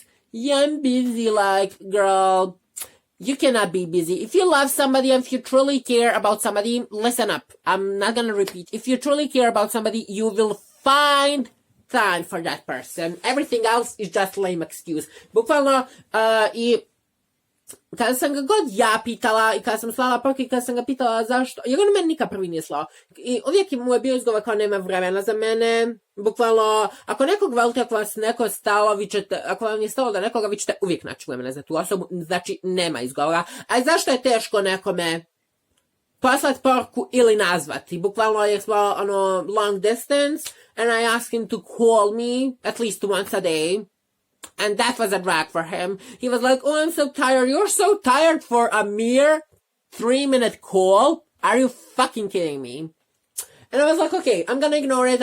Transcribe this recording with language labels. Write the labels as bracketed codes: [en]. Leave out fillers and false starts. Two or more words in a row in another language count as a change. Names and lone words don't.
[en] Yeah, I'm busy. Like, girl, you cannot be busy. If you love somebody and if you truly care about somebody, listen up. I'm not gonna repeat. If you truly care about somebody, you will find time for that person. Everything else is just lame excuse. [sr] Bukvalno, i kada sam ga god ja pitala i kada sam slala poruke i kada sam ga pitala zašto, jer on meni nikad prvi nije slao. I uvijek mu je bio izgovor kao nema vremena za mene. Bukvalno, ako nekog volite, ako vas neko stalo, ako vam je stalo da nekoga, vi ćete uvijek naći vremena za tu osobu, znači nema izgovora. A zašto je teško nekome poslati poruku ili nazvati? Bukvalno jer smo [en] long distance and I asked him to call me at least once a day. And that was a drag for him. He was like, oh, I'm so tired. You're so tired for a mere 3-minute call? Are you fucking kidding me? And I was like, okay, I'm gonna ignore it.